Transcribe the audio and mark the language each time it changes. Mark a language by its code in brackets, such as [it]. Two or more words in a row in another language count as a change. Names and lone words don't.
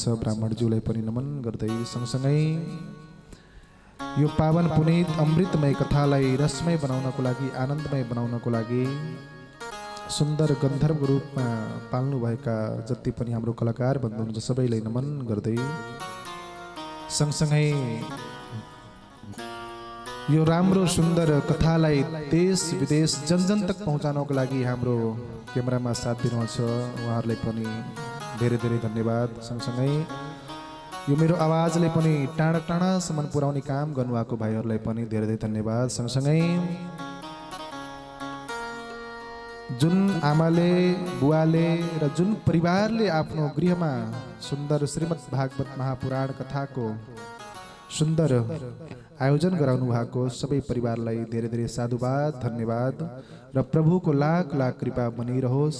[ne] ब्राह्मणज्यूलाई पनि नमन गर्दै सँगसँगै यो पावन पुनीत अमृतमय कथालाई रसमय बनाउनको लागि आनन्दमय बनाउनको लागि सुन्दर गन्धर्व रूपमा पाल्नुभएका जति पनि हाम्रो कलाकार बन्धु हुनुहुन्छ सबैलाई नमन गर्दै सँगसँगै यो राम्रो सुन्दर कथालाई देश विदेश जन जन तक पहुँचाउनको लागि हाम्रो क्यामेरामा साथ दिनुहुन्छ उहाँहरूलाई पनि धेरै धेरै धन्यवाद। सँगसँगै यो मेरो आवाजले पनि टाढा टाढासम्म पुर्याउने काम गर्नुभएको भाइहरूलाई पनि धेरै धेरै धन्यवाद। सँगसँगै जुन आमाले बुवाले र जुन परिवारले आफ्नो गृहमा सुन्दर श्रीमद् भागवत महापुराण कथाको सुन्दर आयोजन गराउनु भएको सबै परिवारलाई धेरै धेरै साधुवाद धन्यवाद र प्रभुको लाख लाख कृपा बनिरहोस्।